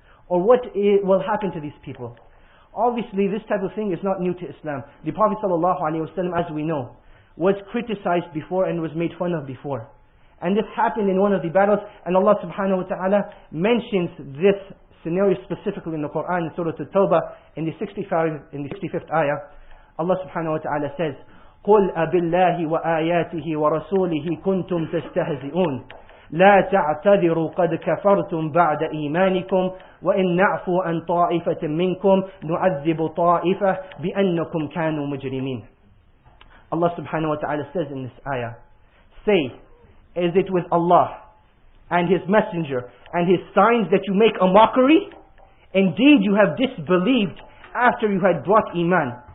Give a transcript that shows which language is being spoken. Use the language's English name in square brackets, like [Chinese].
[English] Or what will happen to these people? Obviously, this type of thing is not new to Islam. The Prophet ﷺ, as we know, was criticized before and was made fun of before. And this happened in one of the battles, and Allah subhanahu wa ta'ala mentions this scenario specifically in the Quran, in Surah At-Tawbah, in the 65th ayah. Allah subhanahu wa ta'ala says, [Arabic] قُلْ أَبِاللَّهِ وَآيَاتِهِ وَرَسُولِهِ كُنْتُمْ تَسْتَهْزِئُونَ لَا تَعْتَذِرُوا قَدْ كَفَرْتُمْ بَعْدَ إِيمَانِكُمْ وَإِنْ نَعْفُوا عَنْ طَائِفَةٍ مِّنْكُمْ نُعَذِّبُ طَائِفَةً بِأَنَّكُمْ كَانُوا مُجْرِمِينَ. [English] Allah subhanahu wa ta'ala says in this ayah, say, is it with Allah and His Messenger and His signs that you make a mockery? Indeed, you have disbelieved after you had brought Iman.